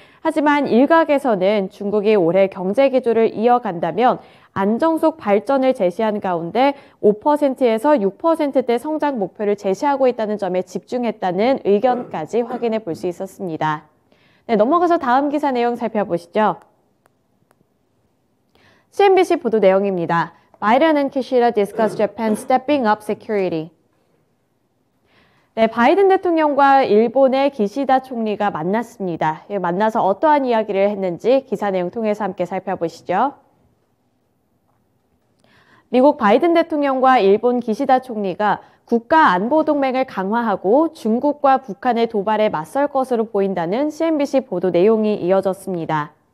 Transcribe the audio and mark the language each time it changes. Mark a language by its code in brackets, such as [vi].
[ko] 하지만 일각에서는 중국이 올해 경제 기조를 이어간다면 안정속 발전을 제시한 가운데 5%에서 6%대 성장 목표를 제시하고 있다는 점에 집중했다는 의견까지 확인해 볼 수 있었습니다. 네, 넘어가서 다음 기사 내용 살펴보시죠. CNBC 보도 내용입니다. [en] 바이든 and Kishida discuss Japan stepping up security. [ko] 네, 바이든 대통령과 일본의 기시다 총리가 만났습니다. 만나서 어떠한 이야기를 했는지 기사 내용 통해서 함께 살펴보시죠. 미국 바이든 대통령과 일본 기시다 총리가 국가 안보 동맹을 강화하고 중국과 북한의 도발에 맞설 것으로 보인다는 CNBC 보도 내용이 이어졌습니다.